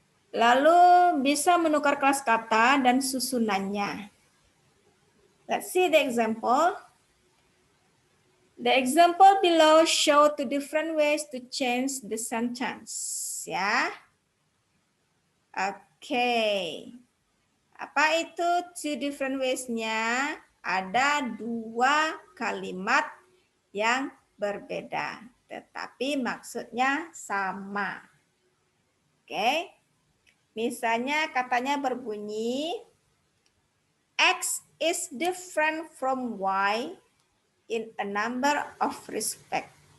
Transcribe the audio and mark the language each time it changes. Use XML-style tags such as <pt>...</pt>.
<id>Lalu bisa menukar kelas kata dan susunannya.</id> <en>Let's see the example. The example below show two different ways to change the sentence. Ya. Oke.</en> <id>Apa itu</id> <en>two different ways-</en> <id>nya? Ada dua kalimat yang berbeda, tetapi maksudnya sama. Oke. Misalnya katanya berbunyi,</id> <en>X is different from Y in a number of respects.</en>